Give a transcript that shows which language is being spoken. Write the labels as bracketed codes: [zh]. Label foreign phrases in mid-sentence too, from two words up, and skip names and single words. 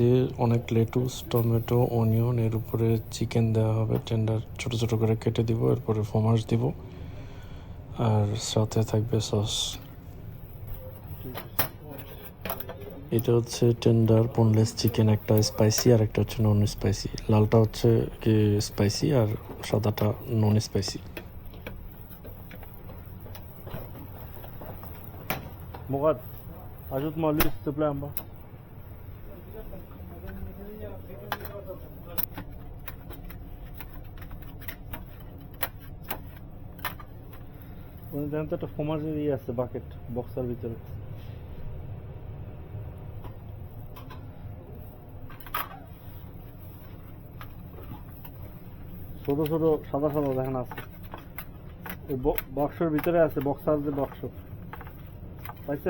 [bn] অনেক [en] lettuce, tomato, onion, [bn] এর উপরে চিকেন দেওয়া হবে, টেন্ডার ছোট ছোট করে কেটে দিব, এরপরে ফ্রমাস দিব। আর সাথে থাকবে সস। এটা হচ্ছে [en] tender boneless chicken, [bn] একটা স্পাইসি আর একটা হচ্ছে [en] non spicy. [bn] লালটা হচ্ছে কি স্পাইসি আর সাদাটা [en] non spicy. [fr] Mourad, ajoute-moi l'huile s'il te plaît en bas. [bn] ওখানে জানেন তো একটা ফোমাজের ইয়ে আছে বাকেট বক্সার ভিতরে। ছোট ছোট সাদা সাদা দেখেন আছে, ওই বক্সের ভিতরে আছে, বক্সার যে বক্স পাইছেন?